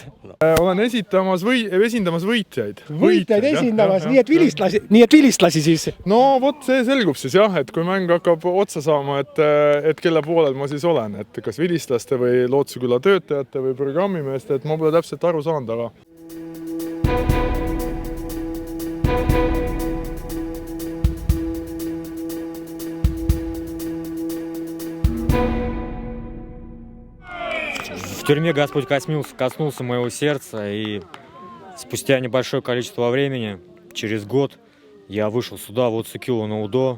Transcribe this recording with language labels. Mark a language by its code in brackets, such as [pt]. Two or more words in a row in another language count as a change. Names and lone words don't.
[et] Olen esindamas võitjaid. Võitjaid esindamas, nii et vilistlasi siis. No vot, see selgub siis jah, et kui mäng hakkab otsa saama, et kelle poolel ma siis olen, et kas vilistlaste või Lootuse küla töötajate või programmimeeste, et ma pole täpselt aru saanud, aga [ru] В тюрьме Господь коснулся моего сердца, и спустя небольшое количество времени, через год, я вышел сюда, вот Сукилу на УДО.